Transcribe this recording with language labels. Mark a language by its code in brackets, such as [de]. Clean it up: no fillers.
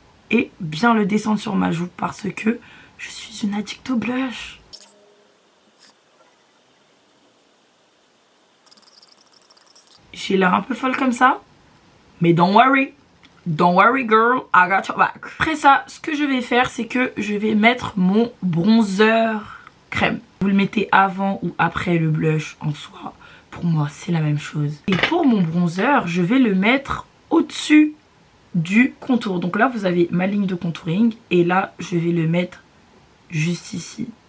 [fr] Et bien le descendre sur ma joue. Parce que je suis une addict au blush. J'ai l'air un peu folle comme ça. Mais [en] don't worry. Don't worry girl, I got your back. [fr] Après ça, ce que je vais faire, c'est que je vais mettre mon bronzer crème. Vous le mettez avant ou après le blush en soi. Pour moi, c'est la même chose. Et pour mon bronzer, je vais le mettre au-dessus du contour. Donc là, vous avez ma ligne de contouring. Et là, je vais le mettre juste ici.